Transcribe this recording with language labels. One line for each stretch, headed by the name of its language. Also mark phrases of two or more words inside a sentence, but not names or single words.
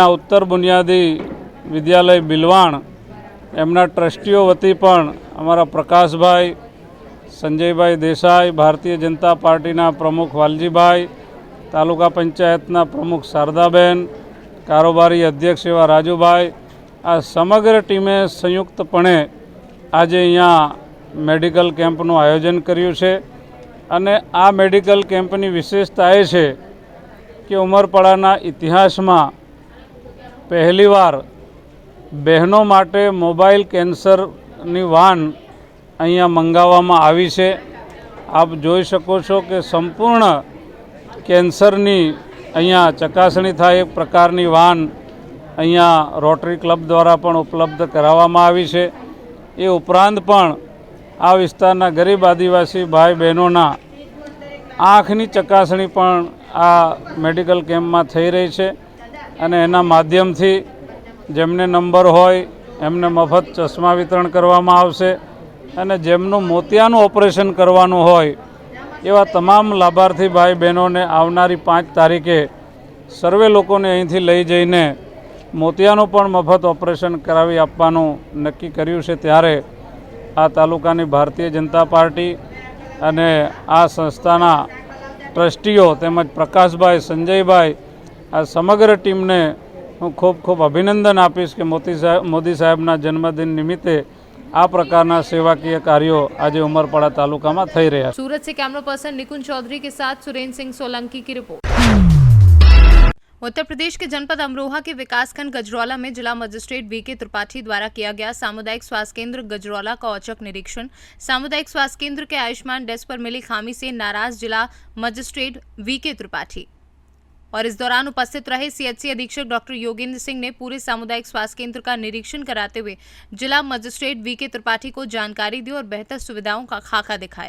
Gujarati: ઉત્તર બુનિયાદી વિદ્યાલય બિલવાણ એમના ટ્રસ્ટીઓ વતી પણ અમારા પ્રકાશભાઈ, સંજયભાઈ દેસાઈ, ભારતીય જનતા પાર્ટીના પ્રમુખ વાલજીભાઈ, તાલુકા પંચાયતના પ્રમુખ શારદાબેન, કારોબારી અધ્યક્ષ એવા રાજૂભાઈ, આ સમગ્ર ટીમે સંયુક્તપણે આજ અહીંયા મેડિકલ કેમ્પનું આયોજન કર્યું છે। અને આ મેડિકલ કેમ્પની વિશેષતા એ છે કે ઉમરપાડાના ઇતિહાસમાં પહેલીવાર બહેનો માટે મોબાઇલ કેન્સરની વાન અહીંયા મંગાવવામાં આવી છે। આપ જોઈ શકો છો કે સંપૂર્ણ કેન્સરની અહીંયા ચકાસણી થાય એક પ્રકારની વાન અહીંયા રોટરી ક્લબ દ્વારા પણ ઉપલબ્ધ કરાવવામાં આવી છે। એ ઉપરાંત પણ આ વિસ્તારના ગરીબ આદિવાસી ભાઈ બહેનોના આંખની ચકાસણી પણ આ મેડિકલ કેમ્પમાં થઈ રહી છે અને એના માધ્યમથી જેમને નંબર હોય એમને મફત ચશ્મા વિતરણ કરવામાં આવશે અને જેમનું મોતિયાનું ઓપરેશન કરવાનું હોય એવા તમામ લાભાર્થી ભાઈ બહેનો ને આવનારી 5 તારીખે સર્વે લોકોને અહીંથી લઈ જઈને મોતિયાનું પણ મફત ઓપરેશન કરાવી આપવાનું નક્કી કર્યું છે। ત્યારે આ તાલુકાની ભારતીય જનતા પાર્ટી અને આ સંસ્થાના ટ્રસ્ટીઓ તેમજ પ્રકાશભાઈ, સંજયભાઈ, આ સમગ્ર ટીમને હું ખૂબ ખૂબ અભિનંદન આપીશ કે મોદી સાહેબના જન્મદિન નિમિત્તે આ પ્રકારના સેવાકીય કાર્યો આજ ઉમરપાડા તાલુકા મેં થઈ રહ્યા।
Hindi: सूरत से कैमरा पर्सन निकुंज चौधरी के साथ सुरेंद्र सिंह सोलंकी की रिपोर्ट। उत्तर प्रदेश के जनपद अमरोहा के विकासखंड गजरौला में जिला मजिस्ट्रेट वीके त्रिपाठी द्वारा किया गया सामुदायिक स्वास्थ्य केंद्र गजरौला का औचक निरीक्षण। सामुदायिक स्वास्थ्य केंद्र के आयुष्मान डेस्क पर मिली खामी से नाराज जिला मजिस्ट्रेट वीके त्रिपाठी और इस दौरान उपस्थित रहे सीएचसी अधीक्षक डॉक्टर योगेंद्र सिंह ने पूरे सामुदायिक स्वास्थ्य केंद्र का निरीक्षण कराते हुए जिला मजिस्ट्रेट वीके त्रिपाठी को जानकारी दी और बेहतर सुविधाओं का खाका दिखाया।